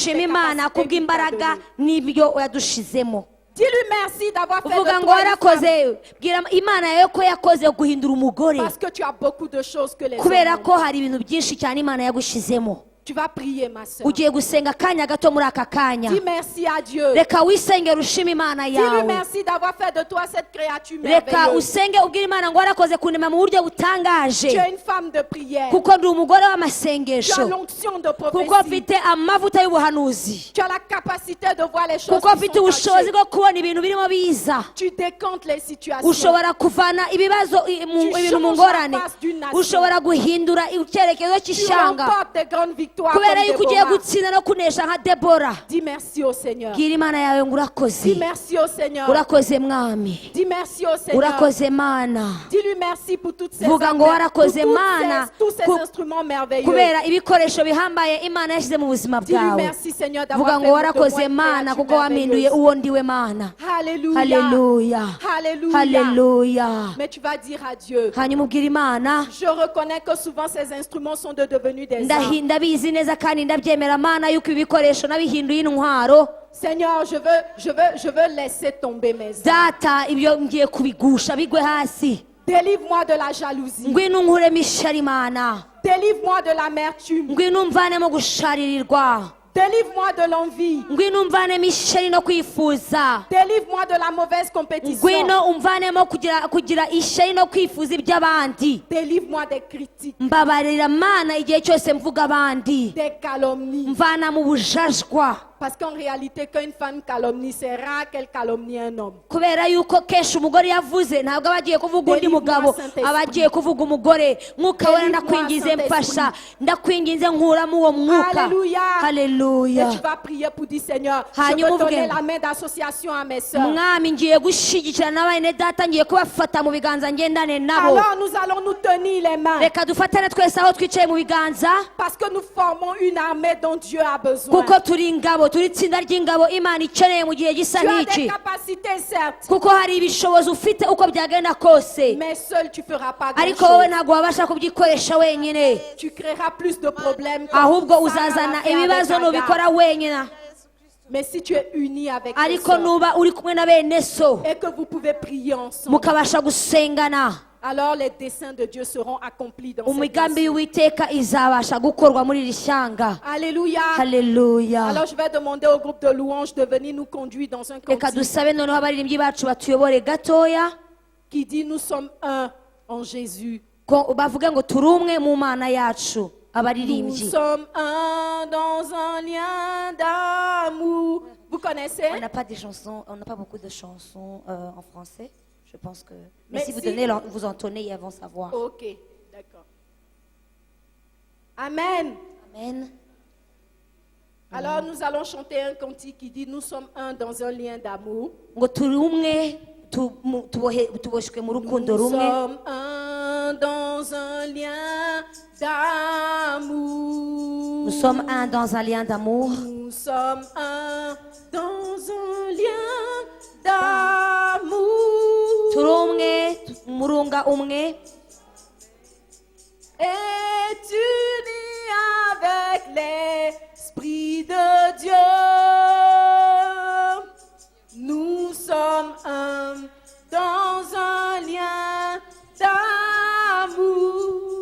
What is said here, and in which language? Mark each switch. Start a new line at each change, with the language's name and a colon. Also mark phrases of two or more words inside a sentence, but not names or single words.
Kinyarwanda: gushima
French: les
Kinyarwanda: Imana
French: capacités qu'il t'a
Kinyarwanda: kubw'imbaraga
French: données.
Kinyarwanda: n'ibyo yadushizemo.
French: Dis-lui merci d'avoir fait
Kinyarwanda: uvuga
French: de
Kinyarwanda: ngo
French: toi une femme,
Kinyarwanda: warakoze, bwira Imana yawe ko yakoze guhindura umugore,
French: parce que tu as beaucoup de choses que les
Kinyarwanda: kubera
French: hommes
Kinyarwanda: ko
French: ont.
Kinyarwanda: hari ibintu byinshi cyane Imana yagushizemo.
French: Tu vas prier, ma soeur.
Kinyarwanda: ugiye gusenga akanya gato muri aka kanya.
French: Dis merci à Dieu.
Kinyarwanda: reka wisengera ushima Imana
French: Dis-lui
Kinyarwanda: yawe.
French: merci d'avoir fait de toi cette créature
Kinyarwanda: reka
French: merveilleuse.
Kinyarwanda: usenge ubwira Imana ngo warakoze kunema mu buryo
French: Tu
Kinyarwanda: butangaje,
French: es une femme de prière.
Kinyarwanda: kuko ndi umugore
French: Tu as
Kinyarwanda: w'amasengesho,
French: l'onction de
Kinyarwanda: kuko
French: prophétie.
Kinyarwanda: mfite amavuta y'ubuhanuzi,
French: Tu as la capacité de voir les choses
Kinyarwanda: kuko
French: qui
Kinyarwanda: mfite
French: sont
Kinyarwanda: ubushobozi
French: cachées.
Kinyarwanda: bwo kubona ibintu birimo biza.
French: Tu décantes les situations.
Kinyarwanda: ushobora kuvana ibibazo ibintu mu ngorane, ushobora guhindura icyerekezo
French: Tu
Kinyarwanda: cy'ishyanga,
French: remportes des grandes victoires. victoire
Kinyarwanda: kubera
French: comme
Kinyarwanda: yuko ugiye Déborah. gutsinda no kunesha nka Debora.
French: Dis merci au Seigneur.
Kinyarwanda: Bwira Imana yawe ngo
French: Dis
Kinyarwanda: urakoze.
French: merci au Seigneur.
Kinyarwanda: Urakoze mwami.
French: Dis merci au Seigneur.
Kinyarwanda: Urakoze Mana.
French: Dis-lui merci pour toutes ces
Kinyarwanda: Vuga ngo warakoze Mana
French: tous ces instruments merveilleux.
Kinyarwanda: kubera ibikoresho bihambaye Imana yashyize mu buzima
French: Dis-lui
Kinyarwanda: bwawe.
French: merci Seigneur
Kinyarwanda: Vuga
French: d'avoir
Kinyarwanda: ngo
French: fait de
Kinyarwanda: warakoze
French: moi une
Kinyarwanda: Mana
French: créature
Kinyarwanda: kuko wampinduye
French: merveilleuse.
Kinyarwanda: uwo ndiwe Mana.
French: Alléluia.
Kinyarwanda: Haleluya.
French: Alléluia.
Kinyarwanda: Haleluya.
French: Mais tu vas dire à Dieu,
Kinyarwanda: Hanyuma ubwira Imana,
French: je reconnais que souvent ces instruments sont devenus des armes.
Kinyarwanda: ndabizi neza kandi ndabyemera Mana yuko ibi bikoresho nabihinduye intwaro.
French: Seigneur, je veux laisser tomber mes armes.
Kinyarwanda: Data ibyo ngiye kubigusha bigwe hasi.
French: Délivre-moi de la jalousie.
Kinyarwanda: Ngwino nkuremo ishari Mana.
French: Délivre-moi de l'amertume.
Kinyarwanda: Ngwino umvanemo gusharirirwa.
French: Délivre-moi de l'envie.
Kinyarwanda: Ngwino umvanemo ishari no kwifuza.
French: Délivre-moi de la mauvaise compétition.
Kinyarwanda: Ngwino umvanemo kugira ishari no kwifuza iby'abandi.
French: Délivre-moi des critiques,
Kinyarwanda: Mbabarira Mana igihe cyose mvuga abandi.
French: des calomnies.
Kinyarwanda: Mvana mu bujajwa.
French: Parce qu'en réalité, quand une femme calomnie, c'est rare qu'elle calomnie un homme.
Kinyarwanda: Kubera yuko kenshi umugore yavuze ntabwo aba agiye kuvuga undi mugabo, aba agiye kuvuga umugore. Mwuka wera ndakwingize mfasha, ndakwingize nkuramo uwo mwuka.
French: Alléluia.
Kinyarwanda: Haleluya.
French: Et tu vas prier pour dire, Seigneur, je
Kinyarwanda: Hanyuma
French: veux donner
Kinyarwanda: uvuge,
French: la main d'association à mes soeurs.
Kinyarwanda: Mwami ngiye gushyigikira n'abene data, ngiye kubafata mu biganza ngendane nabo.
French: Alors nous allons nous tenir les mains.
Kinyarwanda: Reka dufatane twese aho twicaye mu biganza,
French: Parce que nous formons une armée dont Dieu a besoin.
Kinyarwanda: kuko turi ingabo, turi itsinda ry'ingabo Imana ikeneye mu gihe gisa
French: Tu as des
Kinyarwanda: nk'iki.
French: capacités, certes,
Kinyarwanda: Kuko hari ibishobozi ufite uko byagenda kose,
French: mais seul tu feras pas
Kinyarwanda: ariko wowe
French: grand-chose.
Kinyarwanda: ntabwo wabasha kubyikoresha wenyine,
French: Tu créeras plus de problèmes. que
Kinyarwanda: ahubwo Sarah uzazana
French: l'a fait avec
Kinyarwanda: ibibazo Agar. nubikora wenyine.
French: Mais si tu es uni avec tes
Kinyarwanda: Ariko
French: sœurs
Kinyarwanda: nuba uri kumwe na bene so,
French: et que vous pouvez prier ensemble,
Kinyarwanda: mukabasha gusengana,
French: alors les desseins de Dieu seront accomplis dans cette
Kinyarwanda: imigambi
French: nation.
Kinyarwanda: y'Uwiteka izabasha gukorwa muri iri shyanga.
French: Alléluia.
Kinyarwanda: Haleluya.
French: Alors je vais demander au groupe de louanges de venir nous conduire dans un
Kinyarwanda: Reka
French: cantique
Kinyarwanda: dusabe noneho abaririmbyi bacu batuyobore gatoya,
French: qui dit nous sommes un en Jésus.
Kinyarwanda: ko bavuge ngo turi umwe mu Mana yacu.
French: Nous
Kinyarwanda: Abaririmbyi,
French: sommes un dans un lien d'amour. Vous connaissez? on n'a pas des chansons, on n'a pas beaucoup de chansons en français. Je pense que. Mais Mais si vous si- donnez, vous entonnez, ils vont savoir. Ok, d'accord. Amen. Amen. Alors nous allons chanter un cantique qui dit nous sommes un dans un lien d'amour.
Kinyarwanda: Ngo turi umwe, tuboshwe mu rukundo
French: Nous
Kinyarwanda: rumwe.
French: sommes un dans un lien d'amour. Nous sommes un dans un lien d'amour. Nous sommes un dans un lien d'amour.
Kinyarwanda: Turi umwe, umurunga umwe.
French: Et unis avec l'Esprit de Dieu. Nous sommes un dans un lien d'amour.